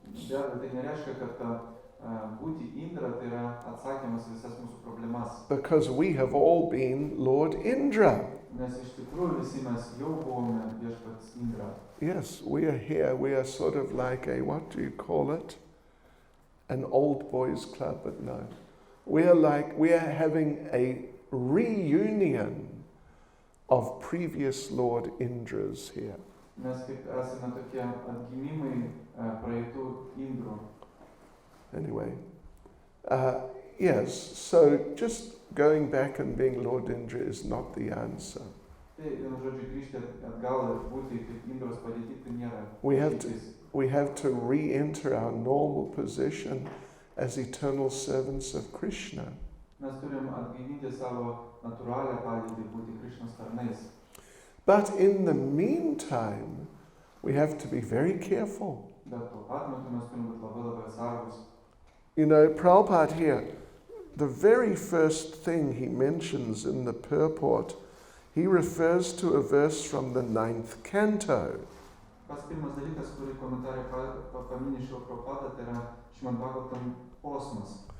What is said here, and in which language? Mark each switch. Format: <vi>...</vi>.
<lt>Be abejo, tai nereiškia, kad būti Indra tai yra atsakymas visas mūsų problemas.</lt> <en>Because we have all been Lord Indra.</en> <lt>Nes iš tikrųjų visi mes jau buvome viešpats Indra.</lt> <en>Yes, we are here. We are sort of like a, what do you call it? An old boys club, but no. We are having a reunion of previous Lord Indras here.</en> <lt>Mes kaip esame tokie atgimimai praeitų Indrų.</lt> <en>Anyway, yes, so just going back and being Lord Indra is not the answer.</en> <lt>Tai, vienu žodžiu, grįžti atgal ir būti kaip Indros padėti, tai nėra.</lt> <en>We have to re-enter our normal position as eternal servants of Krishna.</en> <lt>Mes turim atgaivinti savo natūralią padėtį, būti Krishnos tarnais.</lt> <en>But in the meantime, we have to be very careful.</en> <lt>Bet tuo pat metu mes turim būti labai atsargus.</lt> <en>You know, Prabhupada here, the very first thing he mentions in the purport, he refers to a verse from the 9th canto.</en> <lt>Pats pirmas dalykas, kurį komentarė paminė Šrila Prabhupada, tai yra Šrimad Bhagavatam posmas.</lt>